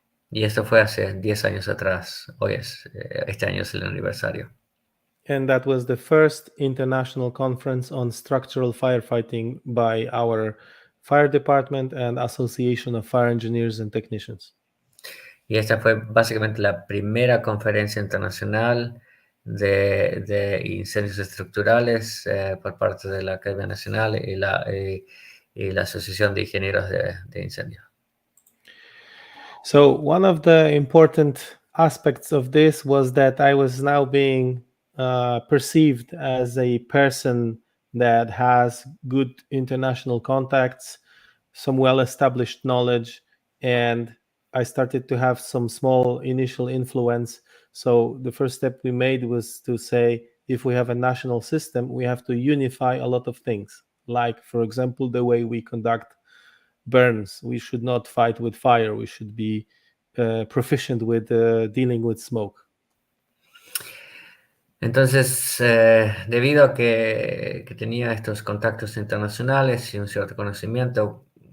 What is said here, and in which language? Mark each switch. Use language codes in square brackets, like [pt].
[es] Y esto fue hace 10 años atrás. Este año es el aniversario. [en] And that was the first international conference on structural firefighting by our fire department and Association of Fire Engineers and Technicians. [es] Y esta fue básicamente la primera conferencia internacional de incendios estructurales por parte de la Academia Nacional y la Asociación de Ingenieros de Incendios. [en] So one of the important aspects of this was that I was now being perceived as a person that has good international contacts, some well-established knowledge, and I started to have some small initial influence. So the first step we made was to say, if we have a national system, we have to unify a lot of things. Like, for example, the way we conduct burns. We should not fight with fire. We should be proficient with dealing with smoke. [es] Entonces, debido a que tenía estos contactos internacionales y un cierto conocimiento,